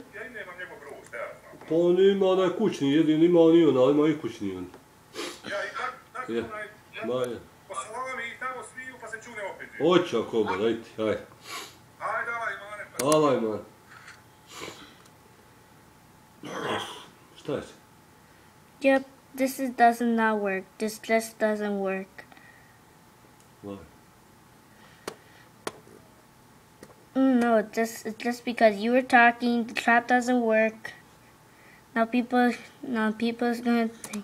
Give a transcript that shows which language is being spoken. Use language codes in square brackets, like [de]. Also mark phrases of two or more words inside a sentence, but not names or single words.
[hr] Pa on ima onaj kućni, jedin ima on i on, ali ima i kućni on. Ja, ma ja. Hoću ako bude, dajte, ajde. Hvala, man. Šta je se? [en] Yep, this doesn't not work. This just doesn't work. Why? No, it's just because you were talking. The trap doesn't work. Now people's gonna think.